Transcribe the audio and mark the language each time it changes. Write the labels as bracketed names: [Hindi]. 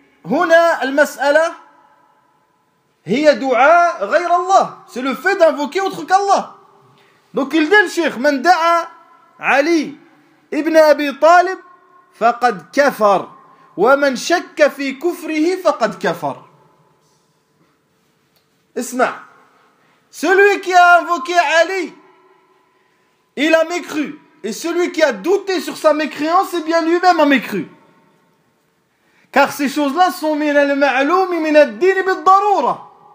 [Arabic] هنا المسألة هي دعاء غير الله. [French] C'est le fait d'invoquer autre qu'Allah. Donc il dit le Cheikh, [Arabic] من دعا علي ابن أبي طالب فقد كفر ومن شك في كفره فقد كفر. اسمع, [French] celui qui a invoqué Ali, il a mécru. Et celui qui a douté sur sa mécréance, c'est bien lui-même a mécru. Car ces choses-là sont [Arabic] min al-ma'loum min ad-din bid-darura.